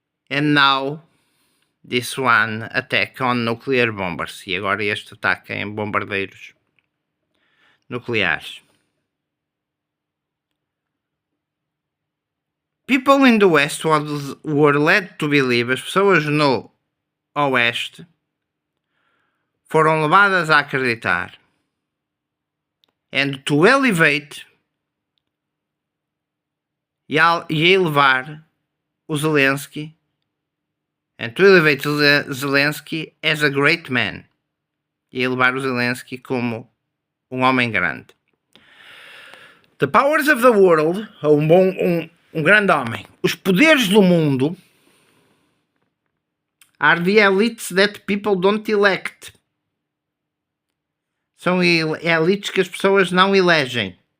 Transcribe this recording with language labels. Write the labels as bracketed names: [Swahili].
[English] And now this one attack on nuclear bombers. [Portuguese] E agora este ataque em bombardeiros nucleares. [English] People in the West were led to believe, [Portuguese] as pessoas no Oeste foram levadas a acreditar, [English] and to elevate, [Portuguese] e a elevar o Zelensky, [English] and to elevate Zelensky as a great man, [Portuguese] e elevar o Zelensky como homem grande. [English] The powers of the world, [Portuguese] um grande homem. Os poderes do mundo [English] are the elites that people don't elect. [Portuguese] São elites que as pessoas não elegem.